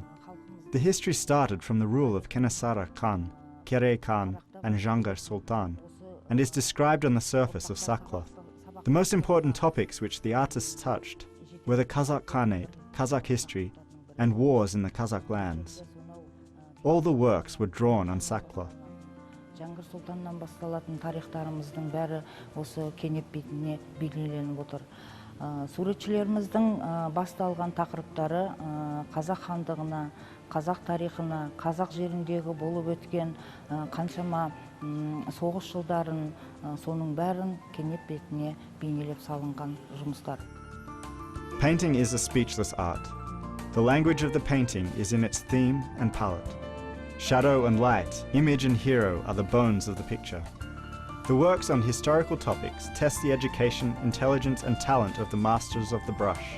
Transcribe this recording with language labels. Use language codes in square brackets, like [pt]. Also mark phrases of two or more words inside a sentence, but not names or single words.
[en] The history started from the rule of Kenesara Khan, Kere Khan, and Jangar Sultan, and is described on the surface of sackcloth. The most important topics which the artists touched were the Kazakh Khanate, Kazakh history, and wars in the Kazakh lands. All the works were drawn on sackcloth. [kk] Жаңғыр Сұлтаннан басталатын тарихтарымыздың бәрі осы кенеп бетіне белгіленіп отыр. Суретшілеріміздің басталған тақырыптары қазақ хандығына, қазақ тарихына, қазақ жеріндегі болып өткен қаншама соғыс жылдарын, соның бәрін кенеп бетіне бейнелеп салынған жұмыстар. [en] Painting is a speechless art. The language of the painting is in its theme and palette. Shadow and light, image and hero are the bones of the picture. The works on historical topics test the education, intelligence and talent of the masters of the brush.